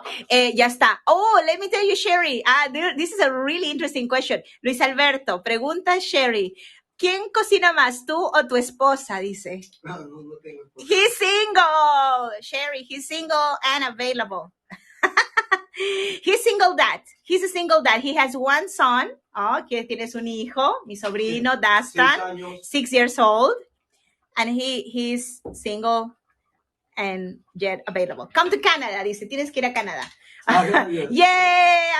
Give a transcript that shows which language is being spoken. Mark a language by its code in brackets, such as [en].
[es] Ya está. [en] Oh, let me tell you, Sherry. This is a really interesting question. [es] Luis Alberto, pregunta Sherry. ¿Quién cocina más, tú o tu esposa? Dice. No tengo esposa. [en] He's single. Sherry, he's single and available. He's single dad. He's a single dad. He has 1 son. [es] Que tienes un hijo. Mi sobrino, Dastan. [en] 6 years old. And he's single and yet available. Come to Canada, dice. [es] Tienes que ir a Canada. [en] Yay!